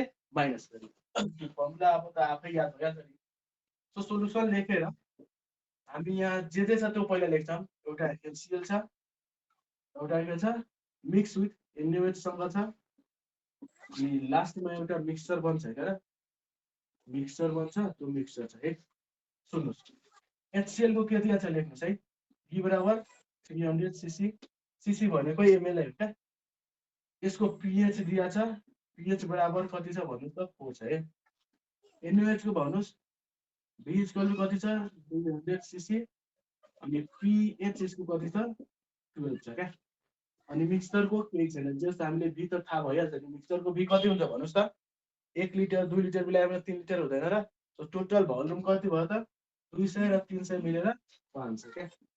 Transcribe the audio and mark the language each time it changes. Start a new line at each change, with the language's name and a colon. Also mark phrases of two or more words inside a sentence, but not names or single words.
Nepali: माइनस गर्ने फर्मुला अब त आफै याद भइहाल्छ नि सो सोलुसन लेखेर हामी यहाँ जे छ त्यो पहिला लेख्छौँ एउटा HCl छ एउटा के छ
English: mix with
Nepali: NaOH सँग छ अनि लास्टमा एउटा मिक्सचर बन्छ हैन र मिक्सचर बन्छ त्यो मिक्सचर छ है सुन्नुहोस् HCl को के दिया छ लेख्नुहोस् है V बराबर 300 cc cc भनेको ml हो क्या यसको pH दिया छ pH बराबर कति छ भन्नु त 4 छ है NaOH को भन्नुस् V
English: equal to
Nepali: कति छ 200 cc अनि pH यसको कति छ 12 छ क्या अनि मिक्सचर को केही छैन जस्ट हामीले V त थाहा भइहाल्छ नि मिक्सचर को V कति हुन्छ भन्नुस् त 1 लिटर 2 लिटर मिलाएर 3 लिटर हुँदैन र सो
English: total volume
Nepali: कति भयो त 200 र 300 मिलेर 500 क्या